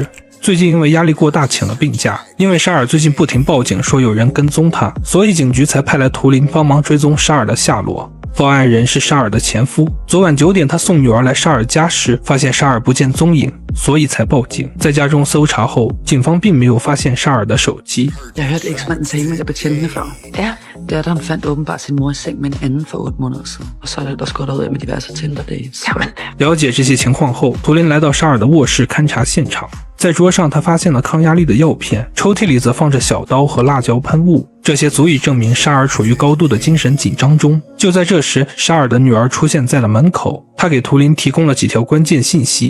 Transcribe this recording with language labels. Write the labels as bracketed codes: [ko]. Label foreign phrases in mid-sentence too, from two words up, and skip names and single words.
[zh] 最近因为压力过大请了病假，因为沙尔最近不停报警说有人跟踪他，所以警局才派来图灵帮忙追踪沙尔的下落。报案人是沙尔的前夫，昨晚9点他送女儿来沙尔家时，发现沙尔不见踪影，所以才报警。在家中搜查后，警方并没有发现沙尔的手機。 [da] Jeg hørte eksmanden tale med betjentene før. Ja, datteren fandt åbenbart sin mor i seng med en anden for 8 måneder siden. Og så er det også godt ud af med diverse Tinder-dates. [zh] 了解这些情况后，图灵来到沙尔的卧室勘察现场。在桌上，他发现了抗压力的药片，抽屉里则放着小刀和辣椒喷雾，这些足以证明沙尔处于高度的精神紧张中。就在这时，沙尔的女儿出现在了门口，她给图灵提供了几条关键信息。